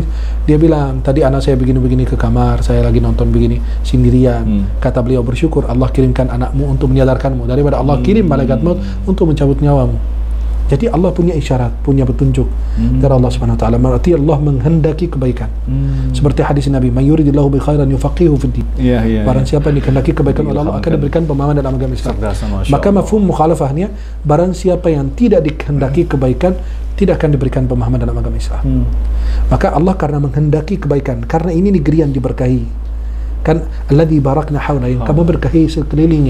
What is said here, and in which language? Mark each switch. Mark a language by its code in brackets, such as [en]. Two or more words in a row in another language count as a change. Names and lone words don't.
[id] Dia bilang, tadi anak saya begini-begini ke kamar, saya lagi nonton begini sendirian. Kata beliau, bersyukur Allah kirimkan anakmu untuk menyadarkanmu daripada Allah kirim malaikat maut untuk mencabut nyawamu. Jadi Allah punya isyarat, punya petunjuk dari Allah [ar] سبحانه وتعالى. [id] Berarti Allah menghendaki kebaikan. Seperti hadis Nabi, [ar] "من يرد الله به خيرا يفقهه في الدين." [id] Barang siapa yang dikehendaki kebaikan oleh Allah akan diberikan pemahaman dalam agama Islam. Maka mafhum mukhalafahnya, barang siapa yang tidak dikehendaki kebaikan tidak akan diberikan pemahaman dalam agama Islam. Maka Allah karena menghendaki kebaikan, karena ini negeri yang diberkahi. Kan [ar] الذي باركنا حوله, [id] yang kami berkahi sekelilingnya.